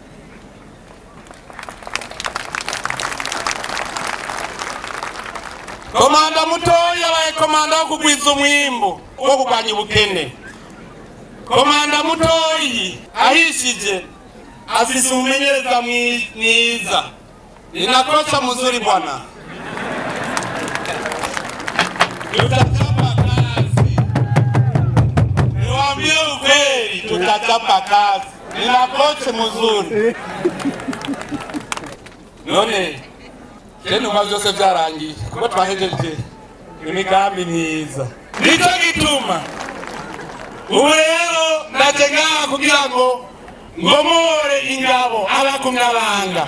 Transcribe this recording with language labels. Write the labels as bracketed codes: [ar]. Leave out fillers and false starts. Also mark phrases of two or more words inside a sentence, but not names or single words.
[rn] Komanda mutoya yabaye komanda wo kugwiza umwimbu wo kurwanya ubukene. Komanda mutoyi ahishije afise umumenyereza mwiza, [sw] ni na kocha mzuri bwana. Tutachapa kazi, niwaambie ukweli, tutachapa kazi, ni na kocha mzuri. [rn] None kene kwa byose byarangiye kuko twahejeje imigambi myiza. Nicyo gituma ubu rero ndaje ngaha kugira ngo ngomore ingabo abakumyabanga.